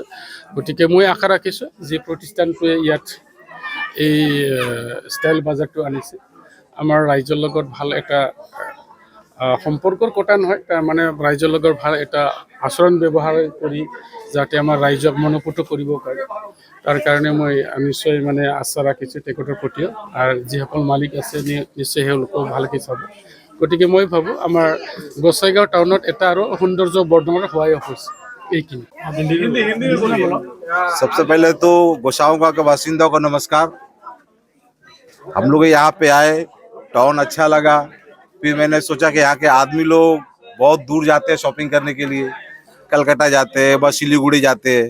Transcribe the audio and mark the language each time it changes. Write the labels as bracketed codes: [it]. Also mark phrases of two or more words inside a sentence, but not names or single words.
[as] গতিকে মই আশা ৰাখিছোঁ যে প্ৰতিষ্ঠানটোৱে ইয়াত এই ষ্টাইল বাজাৰটো আনিছে আমাৰ ৰাইজৰ লগত ভাল এটা সম্পৰ্কৰ কথা নহয়, মানে ৰাইজৰ লগত ভাল এটা আচৰণ ব্যৱহাৰ কৰি যাতে আমাৰ ৰাইজক মনোপুত কৰিব পাৰে তাৰ কাৰণে মই নিশ্চয় মানে আশা ৰাখিছোঁ তেখেতৰ প্ৰতিও। আৰু যিসকল মালিক আছে নিশ্চয় তেওঁলোকেও ভালকৈ চাব। গতিকে মই ভাবোঁ আমাৰ গোসাইগাঁও টাউনত এটা আৰু সৌন্দৰ্য বৰ্ধনৰ সহায় হৈছে এইখিনি। [hi] सबसे पहले तो गोसाइगांव के बासिंदों को नमस्कार। हम लोग यहाँ पे आए, टाउन अच्छा लगा। फिर मैंने सोचा कि यहाँ के आदमी लोग बहुत दूर जाते हैं शॉपिंग करने के लिए, कलकत्ता जाते हैं बस सिलीगुड़ी जाते हैं।